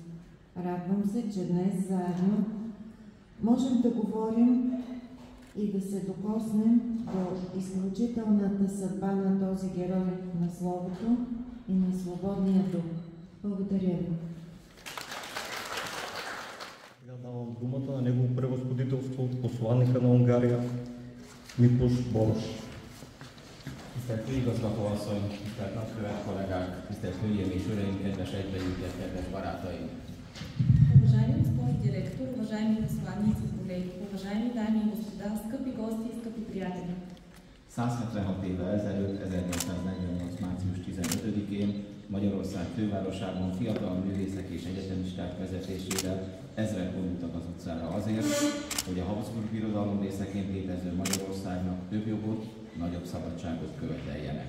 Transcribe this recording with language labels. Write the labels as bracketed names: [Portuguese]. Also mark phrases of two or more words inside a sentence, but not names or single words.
[Bulgarian] Радвам се, че днес заедно можем да говорим и да се докоснем до изключителната съдба на този герой на Словото и на свободния дух. Благодаря ви. Сега давам думата на Негово превъзходителство, посланника на Унгария, Miklós Boros. [Hungarian] Tisztelt főigazgatóasszony, tisztelt nagykövet kollégák, tisztelt hölgyeim és uraim, kedves egybeügyek, kedves barátaim! [Bulgarian] Уважаеми господин директор, уважаеми посланици, колеги, уважаеми дами и господа, скъпи гости и скъпи приятели! [Hungarian] 176 évvel ezelőtt, 1848. március 15-én Magyarország fővárosában fiatal művészek és egyetemisták vezetésével ezrek vonultak az utcára azért, hogy a Habsburg Birodalom részeként létező Magyarországnak több jogot, nagyobb szabadságot követeljenek.